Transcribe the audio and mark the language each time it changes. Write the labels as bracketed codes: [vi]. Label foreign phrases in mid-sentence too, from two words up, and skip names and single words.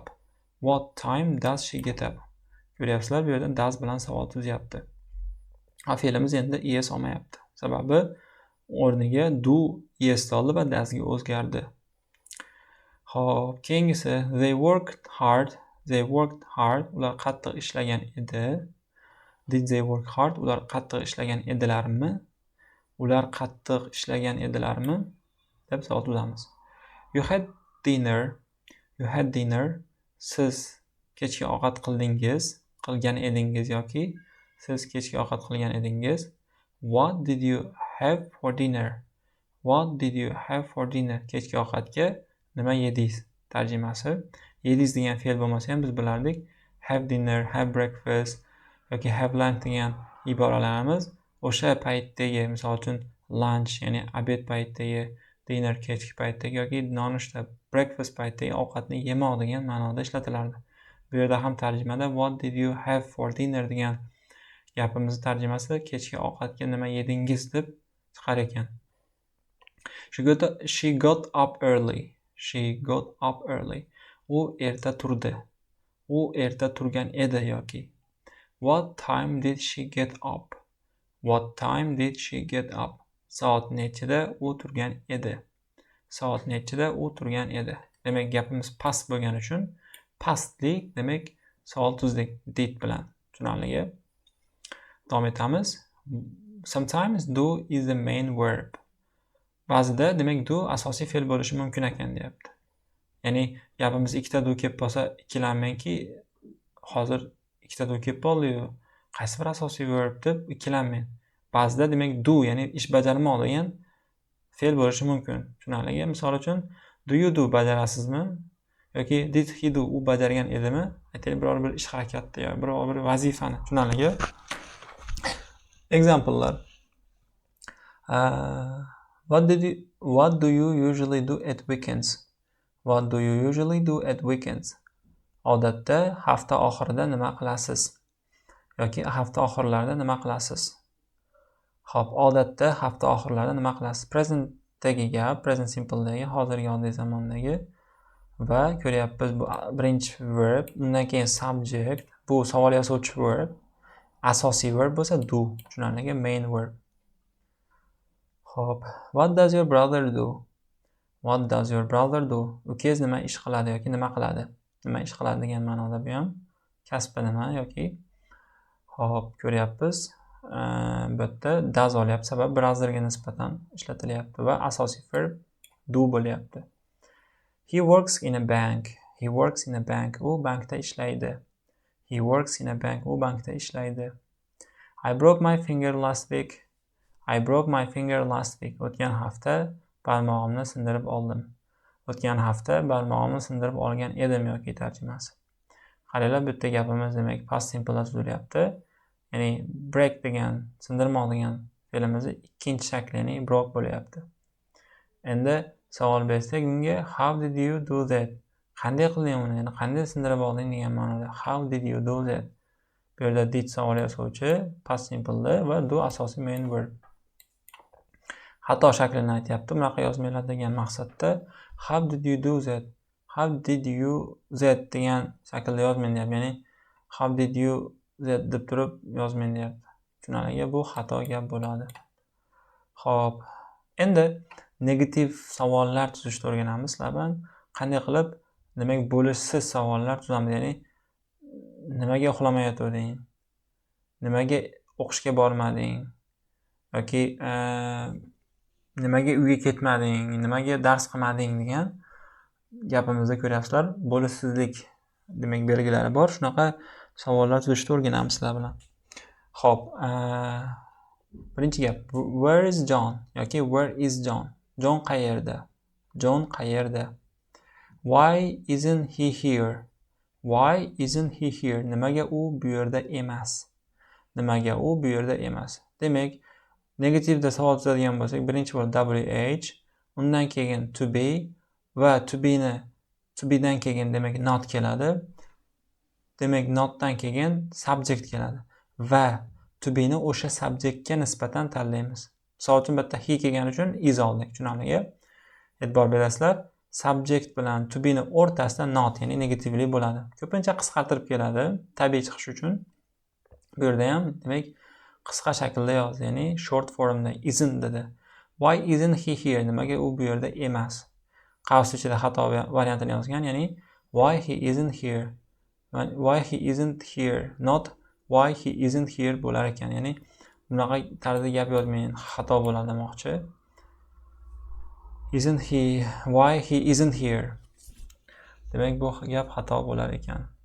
[en] What time does she get up? [uz] Ko'ryapsizlar, bu yerda does bilan savol tuzyapti. Fe'limiz endi es olmayapti. Sababi o'rniga do es oldi va does ga o'zgardi. Xo'p, keyingisi [en] they worked hard. They worked hard. [uz] Ular qattiq ishlagan edi. [en] Did they work hard? [uz] Ular qattiq ishlagan edilarmi? Ular qattiq ishlagan edilarmi? deb savol tuzamiz. [en] You had dinner. You had dinner. [uz] Siz kechki ovqat qilgan edingiz yoki siz kechki ovqat qilgan edingiz. [en] What did you have for dinner? What did you have for dinner? [uz] Kechki ovqatga nima yedingiz? Tarjimasi. Yedingiz degan fe'l bo'lmasa ham biz bilardik. [en] Have dinner, have breakfast [uz] yoki [en] have lunch [uz] degan iboralarimiz o'sha paytdagi, misol uchun lunch, ya'ni obed paytdagi, dinner kechki paytdagi yoki nonushta breakfast paytdagi ovqatni yemoq degan ma'noda ishlatilardi. Bu yerda ham tarjimada [en] what did you have for dinner [uz] degan gapimizni tarjimasi kechki ovqatga nima yedingiz deb chiqar ekan. [en] She got up early. She got up early. [uz] U erta turdi. U erta turgan edi yoki. [en] What time did she get up? What time did she get up? [uz] Soat nechida u turgan edi? Soat nechida u turgan edi? Demak, gapimiz past bo'lgani uchun pastlik, demak, savol tuzdik did bilan. Tushunarligi. Davom etamiz. [en] Sometimes do is the main verb. [uz] Ba'zida demak do asosiy fe'l bo'lishi mumkin ekan deyapti. Ya'ni gapimiz ikkita do kelib qolsa, ikkilanmangki, hozir ikkita do kelib qoldi-yu, qaysi bir asosiy verb deb ikkilanmang. Ba'zida demak do, ya'ni ish bajarmoq degan fe'l bo'lishi mumkin. Tushunarligi? Misol uchun, [en] do you do [uz] bajarasizmi? Yoki [en] did he do, [uz] u bajargan edimi? Aytaylik, biror bir ish harakatni yoki biror bir vazifani. Tushunarligi? Example'lar. [en] What do you usually do at weekends? What do you usually do at weekends? [uz] Odatda hafta oxirida nima qilasiz? Yoki hafta oxirlarida nima qilasiz? Xo'p, odatda hafta oxirlarida nima qilasiz? Presentdagi gap, [en] present simpledagi, [uz] hozirgi oddiy zamondagi va ko'ryapmiz bu birinchi verb, undan keyin subject, bu savol yasovchi verb, asosiy verb bo'lsa do, tushunarligi [en] main verb. Xo'p, what does your brother do? What does your brother do? [uz] Ukangiz nima ish qiladi yoki nima qiladi? Nima ish qiladi degan ma'noda bu ham kasbi nima yoki. Xo'p, ko'ryapmiz. Bu yerda does olyapti, sabab brotherga nisbatan ishlatilyapti va asosiy [en] verb do [uz] bo'lyapti. [en] He works in a bank. He works in a bank. [uz] U bankda ishlaydi. [en] He works in a bank. [uz] U bankda ishlaydi. [en] I broke my finger last week. I broke my finger last week. [uz] O'tgan hafta barmog'imni sindirib oldim. O'tgan hafta barmog'imni sindirib olgan edim yoki tarjimasi. Qaranglar, bu yerda gapimiz demak [en] past simple [uz] tuzilyapti. Ya'ni break degan, sindirmoq degan fe'limizni ikkinchi shakli, ya'ni broke bo'lyapti. Endi savol bersak unga [en] how did you do that? [uz] Qanday qilding uni? Ya'ni qanday sindirib olding degan ma'noda. [en] How did you do that? [uz] Bu yerda did savol yasovchi, [en] past simple [uz] va do asosiy [en] main verb. [uz] Xato shaklini aytyapti. Bunaqa yozmanglar degan maqsadda [en] how did you do that? How did you that [uz] degan shaklda yozmang deyapti. Ya'ni [en] how did you that [uz] deb turib yozmang deyapti. Tushunarligi? Bu xato gap bo'ladi. Xo'p, endi negativ savollar tuzishni o'rganamiz. Sizlar bilan qanday qilib demak bo'lishsiz savollar tuzamiz. Ya'ni nimaga uxlamay yotding? Nimaga o'qishga bormading? Yoki nimaga uyga ketmading? Nimaga dars qilmading degan gapimizda ko'ryapsizlar, bo'lishsizlik demak belgilari bor. Shunaqa savollar tuzishni o'rganamiz sizlar bilan. Xo'p, birinchi gap, [en] where is John yoki where is John? [uz] John qayerda? John qayerda? [en] Why isn't he here? Why isn't he here? [uz] Nimaga u bu yerda emas? Nimaga u bu yerda emas? Demak, negativda savol tuzadigan bo'lsak, birinchi bo'lib WH, undan keyin [en] to be [uz] va [en] to be'dan [uz] keyin demak not keladi. Demak, notdan keyin subject keladi va [en] to be'ni [uz] o'sha subjectga nisbatan tanlaymiz. Misol uchun bu yerda he kelgani uchun is oldik. Tushunarligi? E'tibor berasizlar, subject bilan [en] to be'ni [uz] o'rtasida not, ya'ni negativli bo'ladi. Ko'pincha qisqartirib keladi, tabiiy chiqish uchun. Bu yerda ham demak qisqa shaklda yozdi, ya'ni [en] short formda [uz] isn't dedi. [en] Why isn't he here? [uz] Nimaga u bu yerda emas? Qavs ichida xato variantini yozgan, ya'ni [en] why he isn't here. Why he isn't here, not why he isn't here [uz] bo'lar ekan. Ya'ni bunaqa tarzda gap yozmang, xato bo'ladi demoqchi. [en] Isn't he, why he isn't here. [uz] Demak bu gap xato bo'lar ekan.